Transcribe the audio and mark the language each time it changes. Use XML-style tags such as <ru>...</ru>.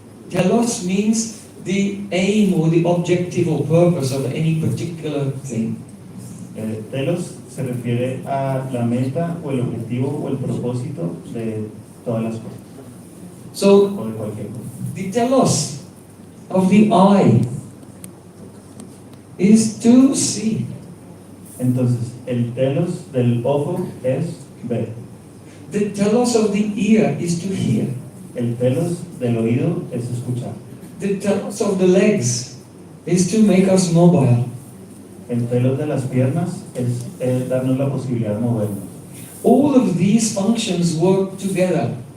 <en>Telos means the aim or the objective or purpose of any particular thing.</en> <es>Telos se refiere a la meta o el objetivo o el propósito de todas las cosas,</es> <en>So</en> <es>o de cualquier cosa.</es> <en>the telos of the eye is to see.</en> <es>Entonces, el telos del ojo es ver.</es> <en>The telos of the ear is to hear.</en> <es>El telos del oído es escuchar.</es> <en>The telos of the legs is to make us mobile.</en> <es>El telos de las piernas es darnos la posibilidad de movernos.</es> <en>All of these functions work together</en>